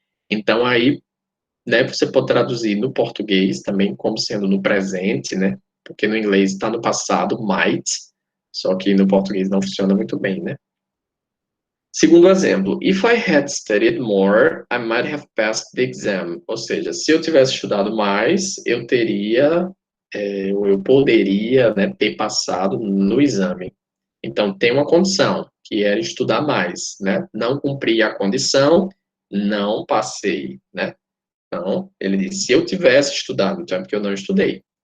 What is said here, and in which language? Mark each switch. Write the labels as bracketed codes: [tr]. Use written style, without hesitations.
[pt] Então, aí, né, você pode traduzir no português também como sendo no presente, né? porque no inglês está no passado, might, só que no português não funciona muito bem, né? Segundo exemplo, [en] if I had studied more, I might have passed the exam. [pt] Ou seja, se eu tivesse estudado mais, eu teria, ou eu poderia, né, ter passado no exame. Então, tem uma condição, que era estudar mais, né? Não cumpri a condição, não passei, né? Então, ele disse, se eu tivesse estudado, então é porque eu não estudei.